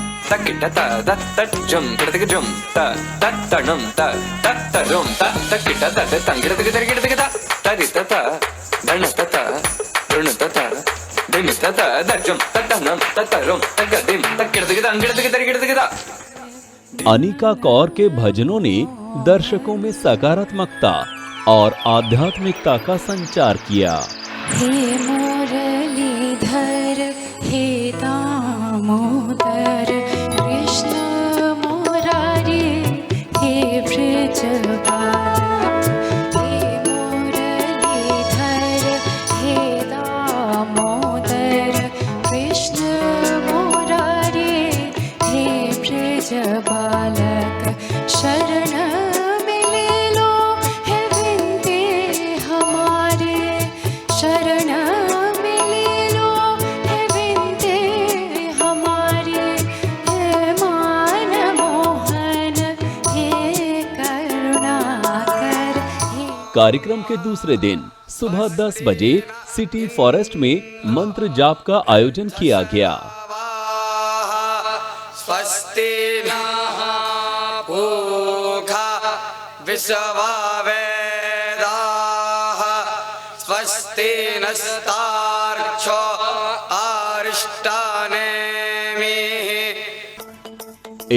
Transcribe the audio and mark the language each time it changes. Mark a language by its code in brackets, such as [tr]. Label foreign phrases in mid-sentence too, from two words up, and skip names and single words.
[hi] तकिट त तत जुम तड़तक जुम त तणम त तरुम त तकिट त तंगिड़ तक तरिगिड़ तक तरि त धन त ऋण त दिम त दजुम तनम तरुम तगदिम तकिड़ तक तंगिड़ तक तरिगिड़ तक। अनिका कौर के भजनों ने दर्शकों में सकारात्मकता और आध्यात्मिकता का संचार किया। हे मुरलीधर हे दामोदर कृष्ण मुरारी हे ब्रजबालक। हे मुरलीधर हे दामोदर कृष्ण मुरारी हे ब्रजबालक। शरण मिले लो है विनती हमारे, शरण मिले लो है विनती हमारी। हे मान मोहन हे करुणाकर हे। कार्यक्रम के दूसरे दिन सुबह 10 बजे सिटी फॉरेस्ट में मंत्र जाप का आयोजन किया गया। [sa] स्वस्ति नः पूषा विश्ववेदाः स्वस्ति नस्तार्क्ष्यो अरिष्टानेमिः।